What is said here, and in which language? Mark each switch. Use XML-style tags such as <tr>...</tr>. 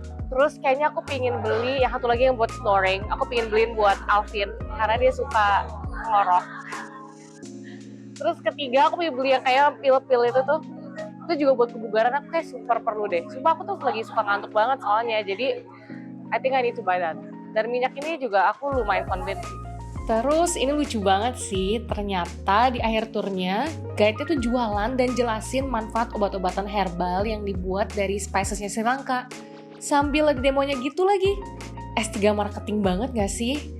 <id>Terus kayaknya aku pingin beli yang satu lagi yang buat snoring. Aku pingin beliin buat Alvin karena dia suka ngorok. Terus ketiga aku pingin beli yang kayak pil-pil itu tuh. Itu juga buat kebugaran, aku kayak super perlu deh. Sumpah aku tuh lagi suka ngantuk banget soalnya.</id> <en>Jadi I think I need to buy that.</en> <id>Dan minyak ini juga aku lumayan convinced. Terus ini lucu banget sih, ternyata di akhir turnya guide-nya tuh jualan dan jelasin manfaat obat-obatan herbal yang dibuat dari spicesnya Sri Lanka. Sambil ada demonya gitu lagi. S3 marketing banget gak sih?</id>